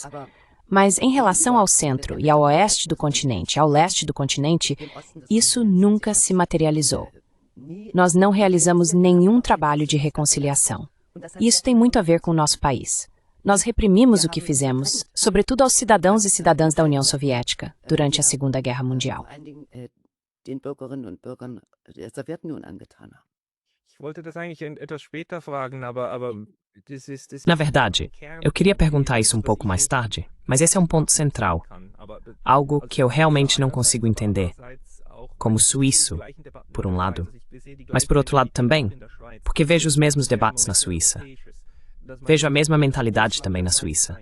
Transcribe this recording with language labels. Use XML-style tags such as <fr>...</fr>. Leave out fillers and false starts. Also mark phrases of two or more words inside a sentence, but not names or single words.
<pt>Mas em relação ao centro e ao oeste do continente, ao leste do continente, isso nunca se materializou. Nós não realizamos nenhum trabalho de reconciliação. E isso tem muito a ver com o nosso país. Nós reprimimos o que fizemos, sobretudo aos cidadãos e cidadãs da União Soviética, durante a Segunda Guerra Mundial.</pt> <de>Den Bürgerinnen und Bürgern der Sowjetunion angetan haben. Ich wollte das eigentlich etwas später fragen, aber das</de> <pt>Na verdade, eu queria perguntar isso um pouco mais tarde, mas esse é um ponto central, algo que eu realmente não consigo entender, como suíço, por um lado, mas por outro lado também, porque vejo os mesmos debates na Suíça. Vejo a mesma mentalidade também na Suíça.</pt>